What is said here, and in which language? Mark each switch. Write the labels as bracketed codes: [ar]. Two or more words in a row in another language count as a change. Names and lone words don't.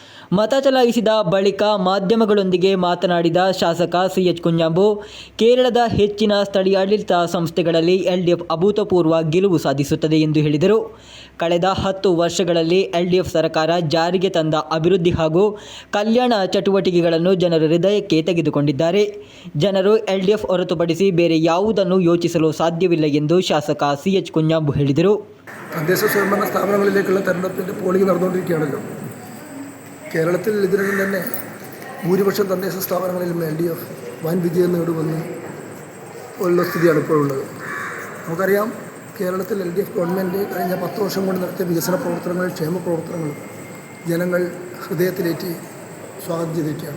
[kn] ಮತ ಚಲಾಯಿಸಿದ ಬಳಿಕ ಮಾಧ್ಯಮಗಳೊಂದಿಗೆ ಮಾತನಾಡಿದ ಶಾಸಕ CH ಕುಂಜಾಂಬು, ಕೇರಳದ ಹೆಚ್ಚಿನ ಸ್ಥಳೀಯಾಡಳಿತ ಸಂಸ್ಥೆಗಳಲ್ಲಿ LDF ಅಭೂತಪೂರ್ವ ಗೆಲುವು ಸಾಧಿಸುತ್ತದೆ ಎಂದು ಹೇಳಿದರು. ಕಳೆದ 10 ವರ್ಷಗಳಲ್ಲಿ LDF ಸರ್ಕಾರ ಜಾರಿಗೆ ತಂದ ಅಭಿವೃದ್ಧಿ ಹಾಗೂ ಕಲ್ಯಾಣ ಚಟುವಟಿಕೆಗಳನ್ನು ಜನರ ಹೃದಯಕ್ಕೆ ತೆಗೆದುಕೊಂಡಿದ್ದಾರೆ. ಜನರು LDF ಹೊರತುಪಡಿಸಿ ಬೇರೆ ಯಾವುದನ್ನು ಯೋಚಿಸಲು സാധ്യവില്ല ಎಂದು ಶಾಸಕ CH കുഞ്ഞാമ്പു ಹೇಳಿದರು. [ml] തദ്ദേശ സ്വയംഭരണ സ്ഥാപനങ്ങളിലേക്കുള്ള തെരഞ്ഞെടുപ്പിൻ്റെ പോളിംഗ് നടന്നുകൊണ്ടിരിക്കുകയാണല്ലോ. കേരളത്തിൽ ഇതിനകം തന്നെ ഭൂരിപക്ഷം തദ്ദേശ സ്ഥാപനങ്ങളിലും LDF വൻ വിജയം നേടുമെന്ന് ഉള്ള സ്ഥിതിയാണ് ഇപ്പോഴുള്ളത്. നമുക്കറിയാം, കേരളത്തിൽ LDF ഗവൺമെൻറ് കഴിഞ്ഞ 10 വർഷം കൊണ്ട് നടത്തിയ വികസന പ്രവർത്തനങ്ങൾ, ക്ഷേമ പ്രവർത്തനങ്ങളും ജനങ്ങൾ ഹൃദയത്തിലേറ്റി സ്വാഗതം ചെയ്തിരിക്കുകയാണ്.